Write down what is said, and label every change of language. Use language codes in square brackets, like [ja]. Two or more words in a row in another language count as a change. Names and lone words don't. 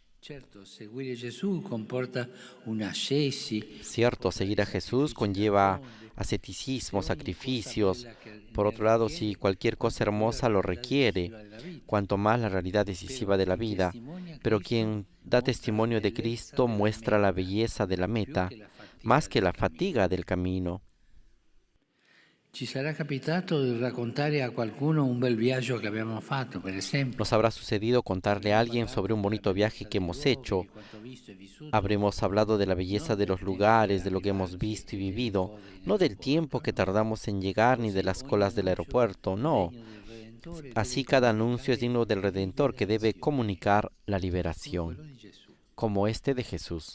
[es] Cierto, seguir a Jesús conlleva asceticismo, sacrificios. Por otro lado, si cualquier cosa hermosa lo requiere, cuanto más la realidad decisiva de la vida. Pero quien da testimonio de Cristo muestra la belleza de la meta, más que la fatiga del camino. [it] Ci sarà capitato di raccontare a qualcuno un bel viaggio che abbiamo fatto, per esempio. [es] Nos habrá sucedido contarle a alguien sobre un bonito viaje que hemos hecho. Habremos hablado de la belleza de los lugares, de lo que hemos visto y vivido, no del tiempo que tardamos en llegar ni de las colas del aeropuerto, no. Así cada anuncio es digno del Redentor que debe comunicar la liberación, como este de Jesús.